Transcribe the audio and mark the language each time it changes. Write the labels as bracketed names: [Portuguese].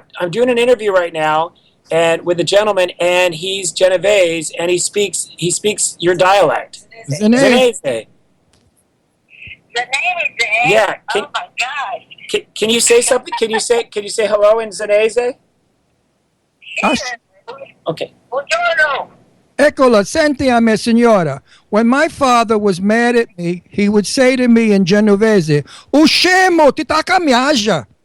[English] I'm doing an interview right now, and with a gentleman, and he's Genovese, and he speaks your dialect. Zanese. Yeah. Oh my gosh. Can you say something? Can you say hello in Zanese? Okay. [Italian] Eccola, senti a me, signora. [English] When my father was mad at me, he would say to me in Genovese, [Ligurian] "O scemo, ti tacca miaggia.